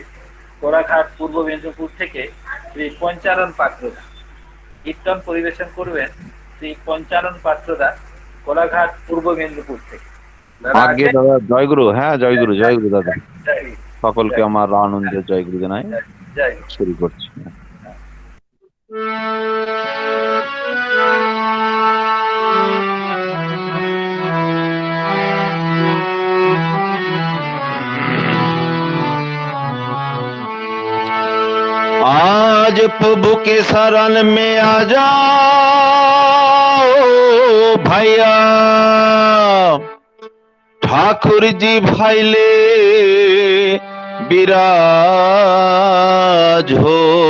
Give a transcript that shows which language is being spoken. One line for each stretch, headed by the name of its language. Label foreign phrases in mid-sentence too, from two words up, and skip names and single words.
Bangla: কোলাঘাট পূর্ব মেদিনীপুর থেকে শ্রী পঞ্চানন পাত্রদা কীর্তন পরিবেশন করবেন। শ্রী পঞ্চানন পাত্রদা কোলাঘাট পূর্ব মেদিনীপুর থেকে। আগে দাদা জয়গুরু। হ্যাঁ জয়গুরু, জয়গুরু দাদা, সকলকে আমার আনন্দের জয়গুরু জানাই। শুরু করছি।
Hindi: आज प्रभु के शरण में आ जाओ भैया, ठाकुर जी भाईले विराज हो।